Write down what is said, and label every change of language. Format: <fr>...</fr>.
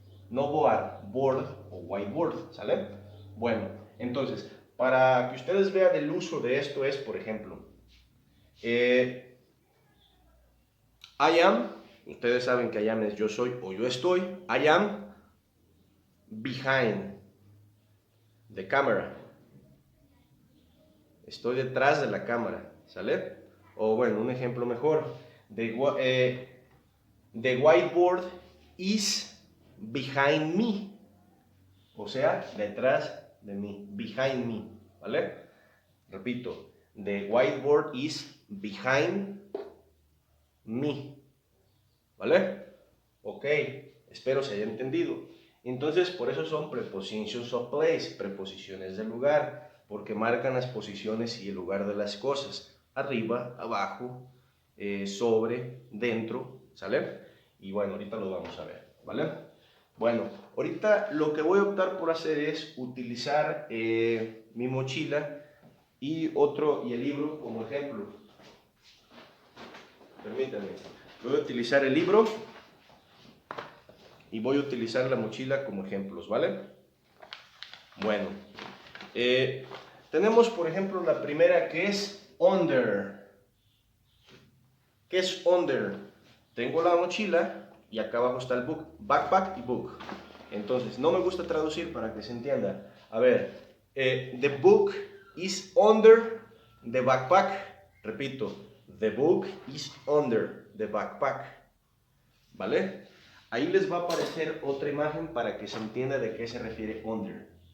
<es>No board, board o whiteboard, ¿sale? Bueno, entonces, para que ustedes vean el uso de esto es, por ejemplo,</es> <en>I am,</en> <es>ustedes saben que I am es yo soy o yo estoy.</es> <en>I am behind the camera.</en> <es>Estoy detrás de la cámara, ¿sale? O bueno, un ejemplo mejor.</es> <en>The whiteboard is behind me.</en> <es>O sea, detrás de mí.</es> <en>Behind me,</en> <es>¿vale? Repito.</es> <en>The whiteboard is behind me.</en> <es>¿Vale? Ok, espero se haya entendido. Entonces, por eso son</es> <en>prepositions of place,</en> <es>preposiciones de lugar, porque marcan las posiciones y el lugar de las cosas. Arriba, abajo, sobre, dentro, ¿sale? Y bueno, ahorita lo vamos a ver, ¿vale? Bueno, ahorita lo que voy a optar por hacer es utilizar mi mochila y el libro como ejemplo. Permítanme. Voy a utilizar el libro y voy a utilizar la mochila como ejemplos, ¿vale? Bueno, tenemos por ejemplo la primera que es under. ¿Qué es under? Tengo la mochila y acá abajo está el book, backpack y book. Entonces, no me gusta traducir para que se entienda. A ver,</es> <en>the book is under the backpack.</en> <es>Repito,</es> <en>the book is under the backpack.</en> <es>¿Vale? Ahí les va a aparecer otra imagen para que se entienda de qué se refiere under.</es>